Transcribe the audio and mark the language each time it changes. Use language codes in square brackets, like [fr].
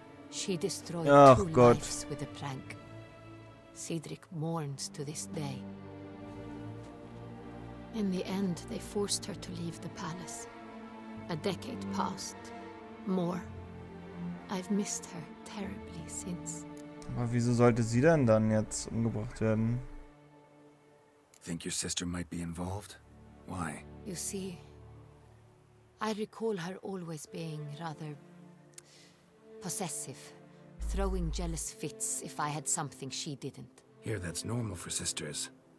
[en] She destroyed two lives with a prank. Cedric mourns to this day. In the end, they forced her to leave the palace. A decade passed. More. I've missed her terribly since. [de] Aber wieso sollte sie denn dann jetzt umgebracht werden? [en] Think your sister might be involved? Why? You see, I recall her always being rather possessive, throwing jealous fits if I had something she didn't. Here, that's normal for sisters.